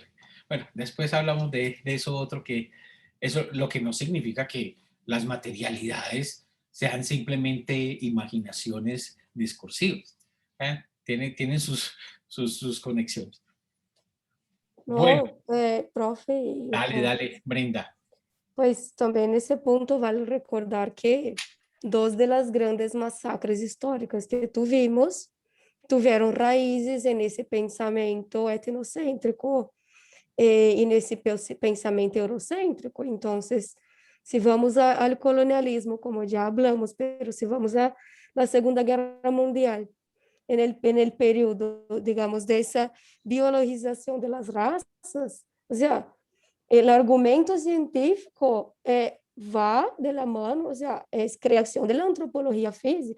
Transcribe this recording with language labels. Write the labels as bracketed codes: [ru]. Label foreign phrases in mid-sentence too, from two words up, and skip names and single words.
[es] Bueno, después hablamos de eso otro, que eso lo que no significa que las materialidades sean simplemente imaginaciones discursivas. Tienen sus conexiones. No, Bueno, profe, dale, Brenda. [pt] pues também nesse ponto vale recordar que [es] dos de las grandes masacres históricas que tuvimos [pt] tiveram raízes nesse pensamento etnocêntrico e nesse pensamento eurocêntrico. Então, se vamos ao colonialismo, como já [es] hablamos, pero [pt] se vamos à Segunda Guerra Mundial, [es] en el período, digamos, de esa biologización de las razas, o sea, el argumento científico va de la mano, o sea, es creación de la antropología física.